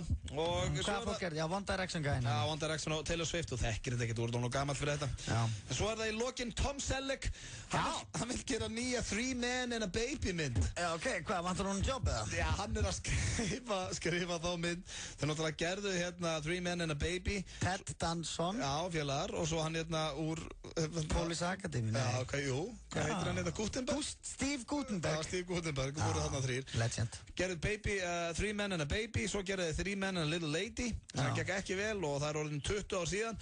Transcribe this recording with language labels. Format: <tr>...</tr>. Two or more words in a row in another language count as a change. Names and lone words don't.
<is>Hvað fólk já, One Direction gæðina. Já, One Direction og Taylor Swift og þekkir þetta ekkert, þú ert nú gamall fyrir þetta. Já. En svo það í lokin Tom Selleck, hann vil gera nýja 3 Men and a Baby mynd. Já, ok, hvað, vantar hún jobb eða? Já, hann að skrifa þá mynd. Þeir náttúrulega gerðu 3 Men and a Baby. Ted Danson. Já, félagar, og svo hann úr... Police Academy, nei. Já, hvað heitir hann Gutenberg? Steve Gutenberg. Já, Steve Gutenberg, voru þarna 3. Legend. Gerðu Baby, 3 Men and a Baby, svo gerðu 3 Men and a Little Lady. Það gekk ekki vel og það orðin 20 ár síðan.</is>